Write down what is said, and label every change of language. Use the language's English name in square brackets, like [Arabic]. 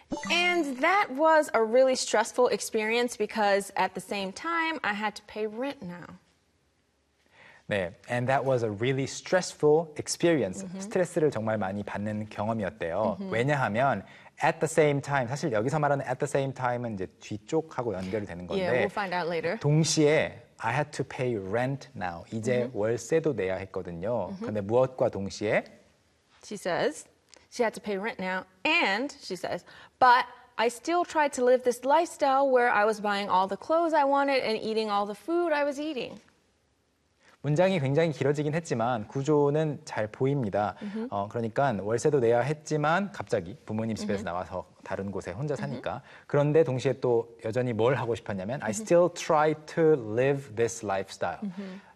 [English] And that was a really stressful experience because at the same time, I had to pay rent now. 네, and that was a really stressful experience. Mm-hmm. [Korean] 스트레스를 정말 많이 받는 경험이었대요. Mm-hmm. 왜냐하면 [English] at the same time, [Korean] 사실 여기서 말하는 at the same time은 이제 뒤쪽하고 연결이 되는 건데 [English] yeah, we'll find out later. [Korean] 동시에 [English] I had to pay rent now. [Korean] 이제 [English] mm-hmm. [Korean] 월세도 내야 했거든요. Mm-hmm. 근데 무엇과 동시에? [English] She says, she had to pay rent now. And she says, but I still tried to live this lifestyle where I was buying all the clothes I wanted and eating all the food I was eating. [Korean] 문장이 굉장히 길어지긴 했지만 구조는 잘 보입니다. Mm-hmm. 그러니까 월세도 내야 했지만 갑자기 부모님 집에서 mm-hmm. 나와서 다른 곳에 혼자 사니까. Mm-hmm. 그런데 동시에 또 여전히 뭘 하고 싶었냐면 mm-hmm. [English] I still try to live this lifestyle. [Korean] Mm-hmm.